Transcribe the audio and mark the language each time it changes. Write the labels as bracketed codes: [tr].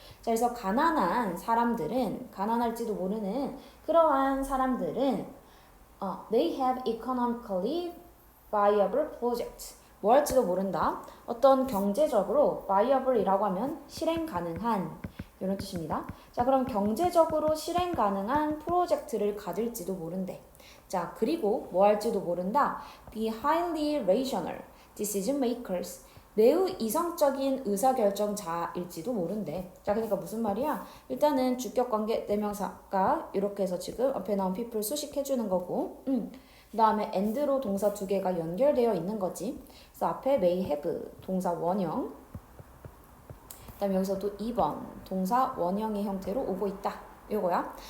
[ko] 자 그래서 가난한 사람들은 가난할지도 모르는 그러한 사람들은 [en] they have economically viable projects [ko] 뭐 할지도 모른다. 어떤 경제적으로 viable이라고 하면 실행 가능한 이런 뜻입니다. 자 그럼 경제적으로 실행 가능한 프로젝트를 가질지도 모른대. 자 그리고 뭐 할지도 모른다. [en] Be highly rational decision makers [ko] 매우 이성적인 의사결정자일지도 모른대. 자 그러니까 무슨 말이야? 일단은 주격관계 대명사가 이렇게 해서 지금 앞에 나온 people 수식해주는 거고 그 다음에 and로 동사 두 개가 연결되어 있는 거지. 그래서 앞에 may have 동사 원형 그 다음에 여기서도 2번 동사 원형의 형태로 오고 있다. 요거야.